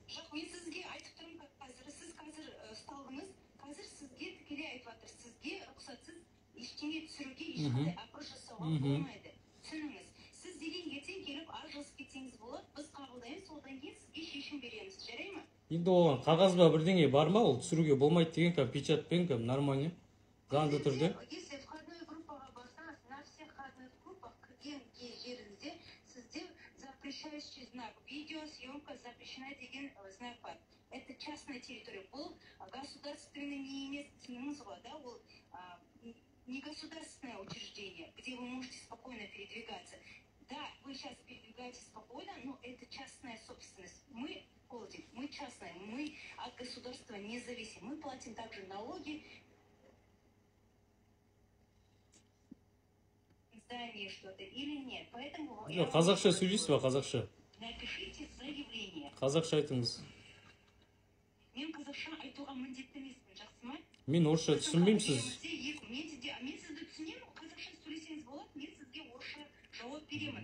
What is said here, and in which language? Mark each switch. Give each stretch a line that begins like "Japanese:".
Kazakh: Жоқ, мен сізге айтып тұрмын, сіз қазір ұсталдыңыз, қазір сізге тікелей айтып жатыр, сізге рұқсатсыз ештеңе түсіруге ешқандай апроч жасауға болмайды. Түсініңіз, сіз деген ертең келіп ажырасып кетсеңіз болады, біз қабылдаймыз, содан кейін сізге шешім береміз, жарай ма? Енді оған қағаз ба бірдеңе бар ма, ол түсіруге болмайды деген, кәм печатпен, кәм нормально, заңды түрде.
Russian: Если входной
Kazakh: группаға барсаңыз,
Russian: на всех входных группах
Kazakh: кірген жеріңізде сізде
Russian: запрещающий знак, видеосъемка запрещена
Kazakh: деген знак бар.
Russian: Это частная территория.
Kazakh: Бұл государственный не емес түсініңіз ғой,
Russian: да, ол не государственное учреждение, где вы можете спокойно передвигаться. Да, вы сейчас передвигаетесь спокойно, но это частная собственность. Мы холдинг, мы частная, мы от государства не зависим. Мы платим также налоги, здание что-то или нет. Поэтому...
Kazakh: Қазақша сөйлейсіз ба, қазақша?
Russian: Напишите заявление.
Kazakh: Қазақша айтыңыз. Мен қазақша айтуға міндетті емеспін, жақсы ма? Мен орысша түсінбеймін сіз. Мен сізді түсінемін, қазақша сөйлесеңіз болады, мен сізге орысша жауап беремін.